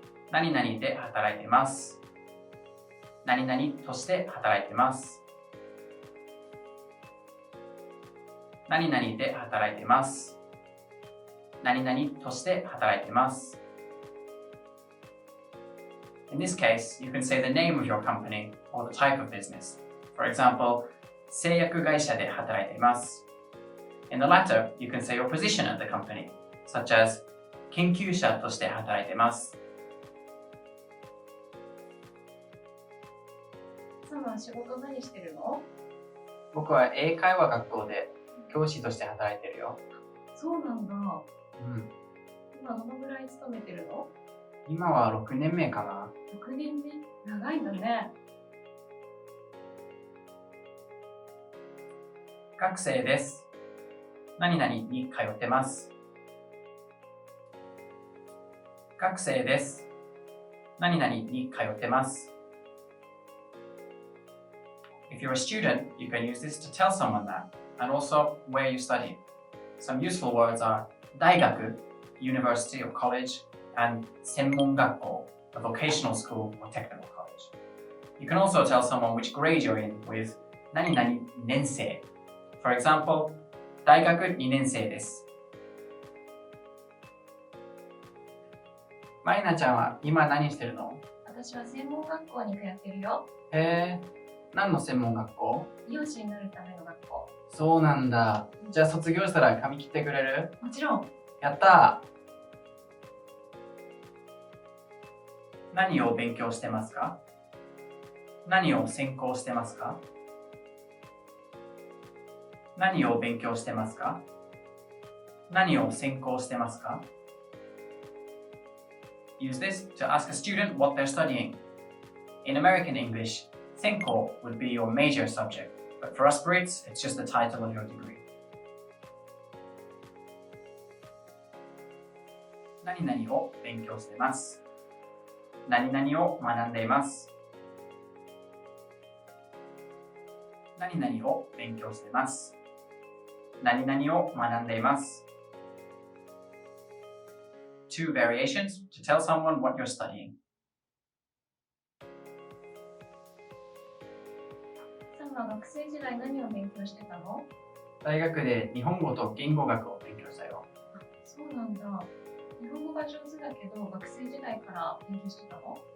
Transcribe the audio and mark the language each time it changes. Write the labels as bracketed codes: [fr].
[ja] 何々で働いています。何々として働いています。何々で働いています。何々として働いています。 [en] In this case, you can say the name of your company or the type of business. [ja] For example, 製薬会社で働いています。 [en] In the latter, you can say your position at the company, such as 研究者として働いています。 [ja] サムは仕事何してるの？僕は英会話学校で教師として働いてるよ。そうなんだ。今どのぐらい勤めてるの？今は6年目かな。 6年目？長いんだね。学生です。何々に通ってます。学生です。何々に通ってます。 [en] If you're a student, you can use this to tell someone that, and also where you study. Some useful words are 大学 university or college, and 専門学校 a vocational school or technical college. You can also tell someone which grade you're in with 何々年生. [ja] For example, 大学2年生です。マリナちゃんは今何してるの？私は専門学校に通ってるよ。何の専門学校？美容師になるための学校。そうなんだ。じゃあ卒業したら髪切ってくれる？もちろん。やったー。何を勉強してますか？何を専攻してますか？何を勉強してますか？何を専攻してますか？ [en] Use this to ask a student what they're studying. In American English, 専攻 would be your major subject, but for us Brits, it's just the title of your degree. [ja] 何々を勉強しています。何々を学んでいます。何々を勉強しています。何々を学んでいます。 [en] Two variations to tell someone what you're studying. [ja] さんは学生時代何を勉強してたの？大学で日本語と言語学を勉強したよ。あ、そうなんだ。日本語が上手だけど、学生時代から勉強してたの？